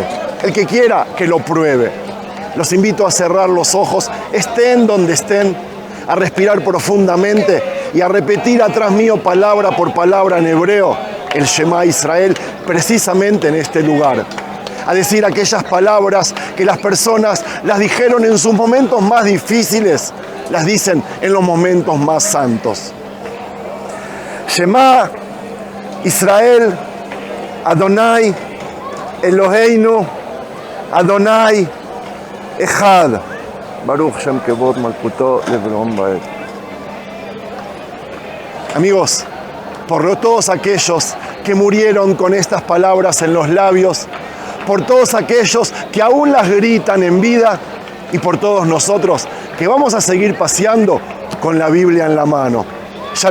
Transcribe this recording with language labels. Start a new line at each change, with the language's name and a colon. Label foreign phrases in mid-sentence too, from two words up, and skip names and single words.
Spanish: El que quiera, que lo pruebe. Los invito a cerrar los ojos, estén donde estén, a respirar profundamente y a repetir atrás mío palabra por palabra en hebreo el
Hebrew: שמע ישראל,
Spanish: precisamente en este lugar. A decir aquellas palabras que las personas las dijeron en sus momentos más difíciles, las dicen en los momentos más santos.
Hebrew: שמע ישראל, אדוני אלוהינו, אדוני אחד. ברוך שם כבוד מלכותו לעולם ועד.
Spanish: Amigos, por todos aquellos que murieron con estas palabras en los labios, por todos aquellos que aún las gritan en vida y por todos nosotros que vamos a seguir paseando con la Biblia en la mano.